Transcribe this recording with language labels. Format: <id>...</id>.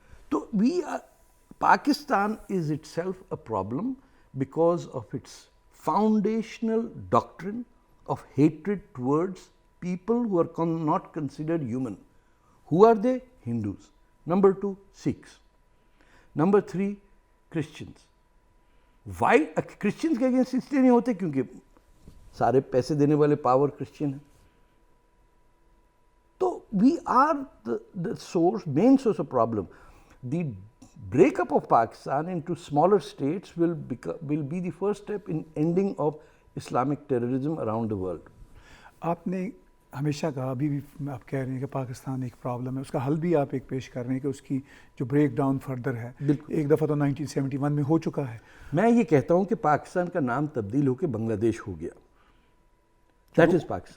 <en>तो Pakistan is itself a problem because of its foundational doctrine of hatred towards people who are not considered human. Who are they? Hindus. Number 2, Sikhs. Number 3, Christians. Why?</en> <hi>Christians के against इसलिए नहीं होते क्योंकि सारे पैसे देने वाले पावर क्रिश्चियन हैं।</hi> <en>तो we are the source, main source of problem. The breakup of Pakistan into smaller states will be the first step in ending of Islamic terrorism around the world.</en> <hi>आपने हमेशा कहा, अभी भी आप कह रहे हैं कि पाकिस्तान एक प्रॉब्लम है, उसका हल भी आप एक पेश कर रहे हैं कि उसकी जो ब्रेक डाउन फर्दर है, एक दफ़ा तो 1971 में हो चुका है। मैं ये कहता हूँ कि पाकिस्तान का नाम तब्दील होकर बांग्लादेश हो गया।</hi> <en>that is Pakistan,</en>